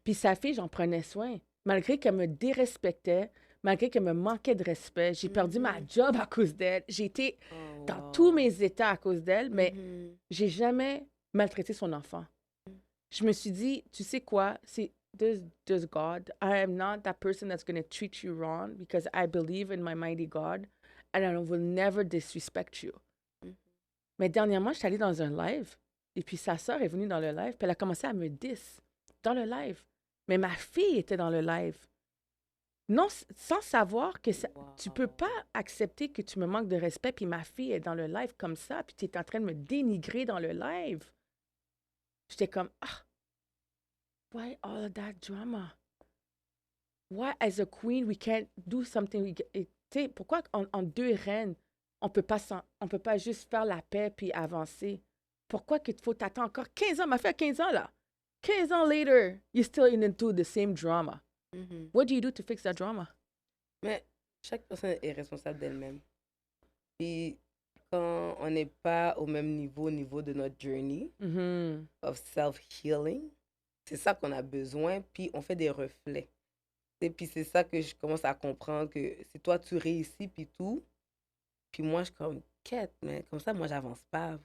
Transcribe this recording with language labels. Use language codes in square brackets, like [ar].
[fr] Puis sa fille, j'en prenais soin. Malgré qu'elle me dérespectait, malgré qu'elle me manquait de respect, j'ai perdu ma job à cause d'elle. J'ai été Oh, dans wow. tous mes états à cause d'elle, mais Mhm. j'ai jamais maltraité son enfant. Je me suis dit, tu sais quoi, c'est [en] there's God. I am not that person that's going to treat you wrong because I believe in my mighty God and I will never disrespect you. Mhm. [fr] Mais dernièrement, je suis allée dans un live et puis sa sœur est venue dans le live puis elle a commencé à me diss dans le live. Mais ma fille était dans le live. Non, sans savoir que tu peux pas accepter que tu me manques de respect puis ma fille est dans le live comme ça puis tu es en train de me dénigrer dans le live. J'étais comme, ah, [en] why all of that drama? Why, as a queen, we can't do something? [fr] Tu sais, pourquoi en deux reines, on peut pas juste faire la paix puis avancer? Pourquoi qu'il faut t'attendre encore 15 ans? Ma fille a 15 ans, là. 15 ans [en] later, you're still into the same drama. Mhm. What do you do to fix that drama? [fr] Mais chaque personne est responsable d'elle-même. Puis quand on n'est pas au même niveau de notre journey Mhm. of self-healing, c'est ça qu'on a besoin, puis on fait des reflets. Et puis c'est ça que je commence à comprendre, que si toi tu réussis, puis tout, puis moi je suis comme, quête, mais comme ça, moi j'avance pas.